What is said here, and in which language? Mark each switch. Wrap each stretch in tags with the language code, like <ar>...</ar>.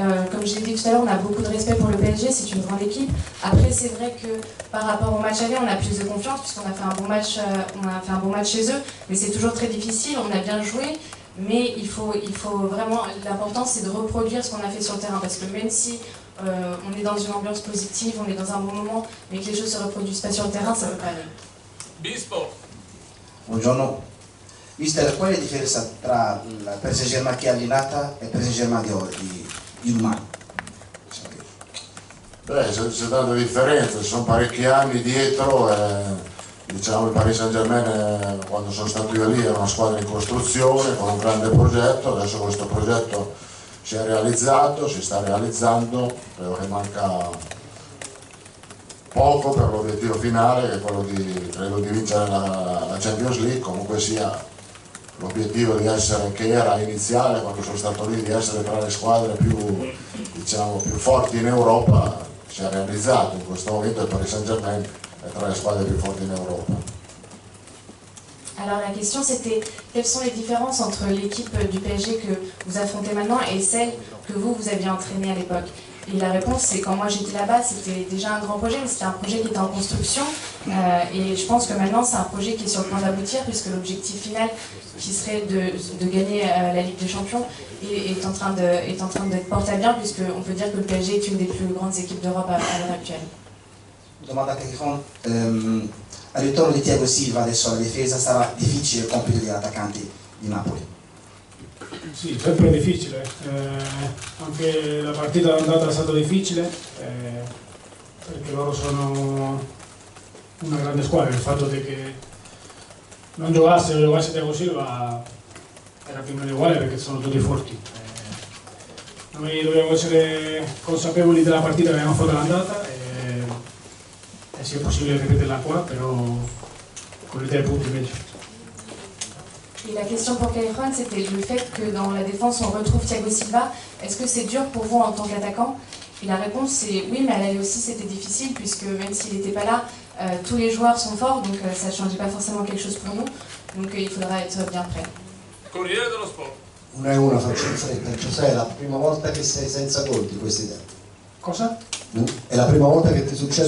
<fr>Comme je l'ai dit tout à l'heure, on a beaucoup de respect pour le PSG, c'est une grande équipe. Après c'est vrai que par rapport au match aller, on a plus de confiance puisqu'on a fait un bon match, chez eux, mais c'est toujours très difficile, on a bien joué. Mais il faut vraiment, l'important c'est de reproduire ce qu'on a fait sur le terrain, parce que même si on est dans une ambiance positive, on est dans un bon moment, mais que les choses ne se reproduisent pas sur le terrain, ça ne peut pas aller. Bispo.</fr> <it>Buongiorno. Mister, qual è la differenza tra il Paris Saint-Germain che è allenata e il Paris Saint-Germain di domani? Beh, c'è tanta differenza, ci sono parecchi anni dietro. Diciamo il Paris Saint-Germain quando sono stato io lì era una squadra in costruzione con un grande progetto, adesso questo progetto si è realizzato, si sta realizzando, credo che manca poco per l'obiettivo finale che è quello di vincere la Champions League. Comunque sia l'obiettivo di essere, che era iniziale quando sono stato lì, di essere tra le squadre più forti in Europa, si è realizzato. In questo momento il Paris Saint-Germain è tra le squadre più forti in Europa.</it> <fr>Alors la question c'était, quelles sont les différences entre l'équipe du PSG que vous affrontez maintenant et celle que vous aviez entraînée à l'époque? Et la réponse, c'est quand moi j'étais là-bas, c'était déjà un grand projet, mais c'était un projet qui était en construction. Et je pense que maintenant, c'est un projet qui est sur le point d'aboutir, puisque l'objectif final, qui serait de gagner la Ligue des Champions, est en train d'être porté à bien, puisqu'on peut dire que le PSG est une des plus grandes équipes d'Europe à l'heure actuelle.</fr> <it>Domanda a Cacchifon, al ritorno di Thiago Silva adesso alla difesa sarà difficile il compito degli attaccanti di Napoli? Sì, sempre difficile, anche la partita d'andata è stata difficile perché loro sono una grande squadra, il fatto che non giocasse Thiago Silva era più o meno uguale perché sono tutti forti. Noi dobbiamo essere consapevoli della partita che abbiamo fatto l'andata e se è possibile ripeterla qua, però con</it> <fr>les</fr> <it>3 punti meglio.</it> <fr>Et la question pour Callejon, c'était le fait que dans la défense, on retrouve Thiago Silva. Est-ce que c'est dur pour vous en tant qu'attaquant? Et la réponse, c'est oui, mais à l'aller aussi, c'était difficile, puisque même s'il n'était pas là, tous les joueurs sont forts, donc ça ne changeait pas forcément quelque chose pour nous. Donc il faudra être bien prêt.</fr> <it>Corriere dello Sport. 1-1, faccio in fretta. Giuseppe, è la prima volta che sei senza gol di questi tempi? Cosa? È la prima volta che ti succede</it>